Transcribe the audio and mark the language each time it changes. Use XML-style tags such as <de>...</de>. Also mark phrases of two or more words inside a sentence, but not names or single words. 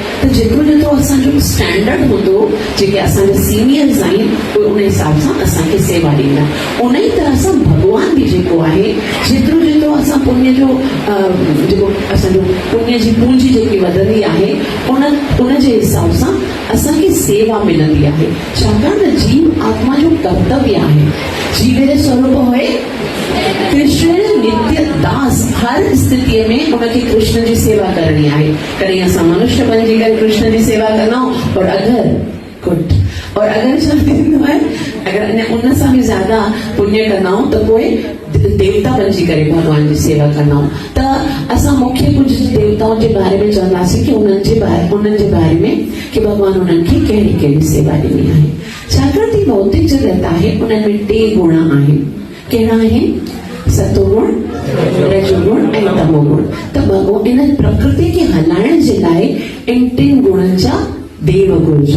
<sd>त जेतिरो जेतिरो असांजो स्टैंडर्ड हूंदो, जेके असांजा सीनियर्स आहिनि, उहे उन हिसाब सां असांखे सेवा ॾींदा। उन ई तरह सां भॻवान बि जेको आहे, जेतिरो जेतिरो असां पुण्य जो जेको असांजो पुण्य जी पूंजी जेकी वधंदी आहे, उन जे हिसाब सां असांखे सेवा मिलंदी आहे। छाकाणि त जीव आत्मा जो कर्तव्य आहे,</sd> <bn>জীবেরে স্বরূপ হয় কৃষ্ণ নিত্য দাস।</bn> <sd>हर स्थिति में उनखे कृष्ण जी सेवा करणी आहे। कॾहिं असां मनुष्य बणिजी करे कृष्ण जी सेवा कंदा और अगरि छा थींदो आहे, अगरि उन सां बि ज्यादा पुण्य कंदा त पोइ देवता बणिजी करे भगवान जी सेवा कंदा। त असां मुख्य</sd> <hi>कुछ देवताओं के बारे में</hi> <sd>चवंदासीं कि उन्हनि जे बारे में कि भगवान उन्हनि खे कहिड़ी कहिड़ी सेवा ॾिनी आहे। छाकाणि त भौतिक जगत आहे, उन्हनि में 3 गुण आहिनि। कहिड़ा आहिनि? सतोगुण, रजोगुण ऐं तमोगुण। त भगवान इन प्रकृति खे हलाइण जे लाइ इन 3 गुणनि जा देव घुर्जन।</sd>